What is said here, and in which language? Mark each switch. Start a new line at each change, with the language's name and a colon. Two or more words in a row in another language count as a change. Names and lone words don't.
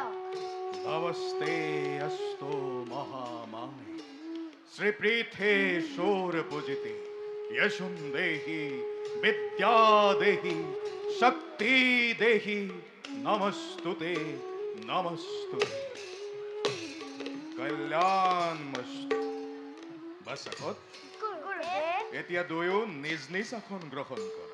Sanskrit: নমস্তে অস্তু মহামায়ে শ্রীপীঠে শূর পূজিতে यशं देहि विद्या देहि शक्ति देहि नमस्तुते नमस्तुते कल्याणमस्तु বাসাকত গুরুদেব
Assamese: এতিয়া দুয়ো নিজ নিজ আসন গ্ৰহণ কৰা